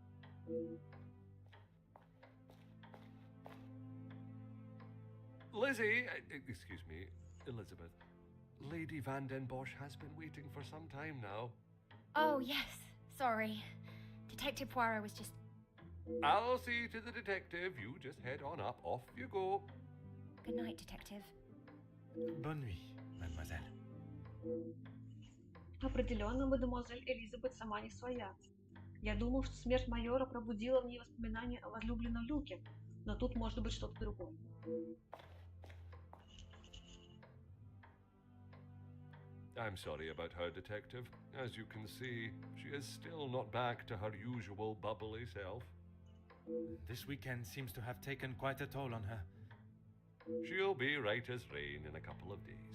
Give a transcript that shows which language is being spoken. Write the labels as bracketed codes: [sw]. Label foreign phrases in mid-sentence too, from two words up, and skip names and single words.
[en] Lizzie, excuse me, Elizabeth. Lady Van den Bosch has been waiting for some time now. Oh, yes, sorry. Detective Poirot was just... I'll see to the detective. You just head on up. Off you go. Good night, Detective. [fr] Bonne nuit, mademoiselle. [ru] Определенно, мадемуазель Элизабет сама не своя. Я думал, что смерть майора пробудила в ней воспоминания о возлюбленном Люке, но тут может быть что-то другое. [en] I'm sorry about her, Detective. As you can see, she is still not back to her usual bubbly self. This weekend seems to have taken quite a toll on her. She'll be right as rain in a couple of days.